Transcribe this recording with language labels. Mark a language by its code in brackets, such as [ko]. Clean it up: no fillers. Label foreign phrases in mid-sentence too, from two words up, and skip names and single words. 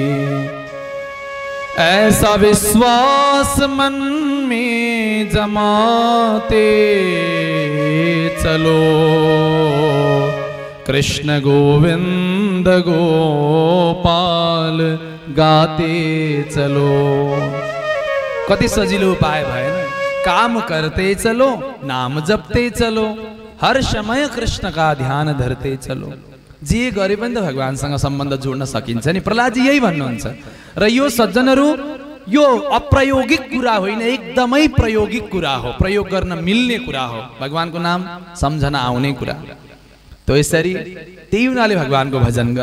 [hi] ऐसा विश्वास मन में जमाते चलो, कृष्ण गोविंद गोपाल गाते चलो। [ne] कति सजिलो उपाय भएन, [hi] काम करते चलो, नाम जपते चलो, हर समय कृष्ण का ध्यान धरते चलो। [ne] जे गरे पनि त भगवानसँग सम्बन्ध जोड्न सकिन्छ नि। प्रहलादजी यही भन्नुहुन्छ। र यो सज्जनहरू यो अप्रायोगिक कुरा होइन, एकदमै प्रायोगिक कुरा हो, प्रयोग गर्न मिल्ने कुरा हो, भगवानको नाम सम्झना आउने कुरा। त यसरी त्यही हुनाले भगवानको भजन गर।